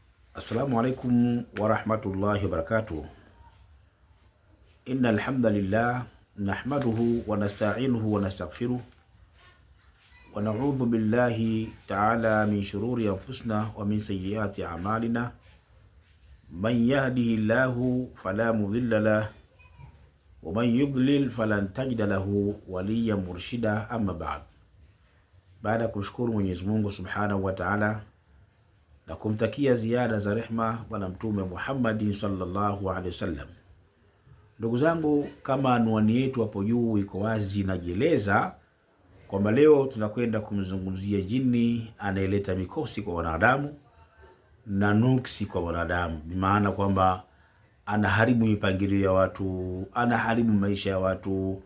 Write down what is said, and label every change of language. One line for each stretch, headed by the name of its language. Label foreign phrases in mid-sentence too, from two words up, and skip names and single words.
Arabic: السلام عليكم ورحمة الله وبركاته. إن الحمد لله نحمده ونستعينه ونستغفره ونعوذ بالله تعالى من شرور أنفسنا ومن سيئات أعمالنا. من يهده الله فلا مضل له ومن يضلل فلن تجد له وليا مرشدا. أما بعد.
Swahili: Baada ya kumshukuru Mwenyezi Mungu
Arabic: سبحانه وتعالى
Swahili: na kumtakia ziada za rehma Bwana Mtume Muhammad
Arabic: صلى الله عليه وسلم.
Swahili: Ndugu zangu, kama anwani yetu hapo juu iko wazi, najieleza kwamba leo tunakwenda kumzungumzia jini anayeleta mikosi kwa wanadamu na nuksi kwa wanadamu, bimaana kwamba anaharibu mipangilio ya watu, anaharibu maisha ya watu.